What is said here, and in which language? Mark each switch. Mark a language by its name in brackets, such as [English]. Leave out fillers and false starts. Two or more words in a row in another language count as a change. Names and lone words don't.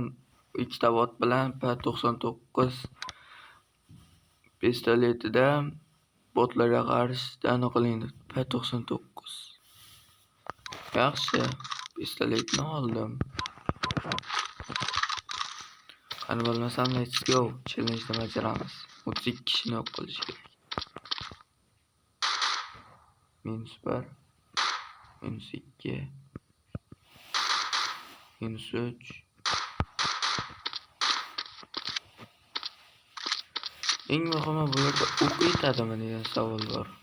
[Uzbek] 2 ta bot bilan P99 pistoletida botlarga qarshi aniq qilindi. P99. Yaxshi, pistoletni oldim. Qani bo'lmasam, [English] let's go. [Uzbek] Challenge bajaramiz. 32 kishini yo'q qilish kerak. -1, -2, -3. Eng muhimi bularda o'q yetadimi degan savol bor.